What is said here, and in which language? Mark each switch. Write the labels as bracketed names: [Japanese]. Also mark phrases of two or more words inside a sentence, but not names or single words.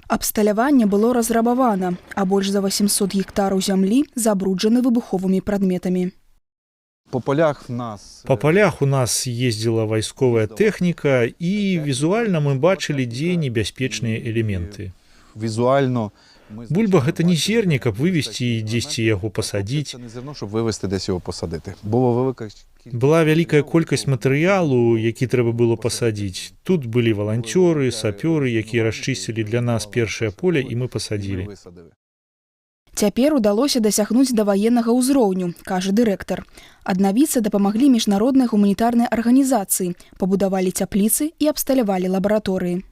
[Belarusian] Абсталяванне было разрабавана, а больш за 800 гектараў зямлі забруджаны выбуховымі прадметамі. [Ukrainian] По полях [Belarusian] у нас ездзіла вайсковая тэхніка, і візуальна мы бачылі, дзе небяспечныя элементы. [Ukrainian] Візуально [Belarusian] Бульба гэта не зерне, каб вывезці і дзесьці яго пасадзіць. [Ukrainian] це не зерно, щоб вивезти десь його посадити. [Belarusian] Была вялікая колькасць матэрыялу, які трэба было пасадзіць. Тут былі валанцёры, сапёры, якія расчысцілі для нас першае поле, і мы пасадзілі. Цяпер удалося дасягнуць даваеннага ўзроўню, кажа дырэктар. Аднавіцца дапамаглі міжнародныя гуманітарныя арганізацыі, пабудавалі цяпліцы і абсталявалі лабараторыі.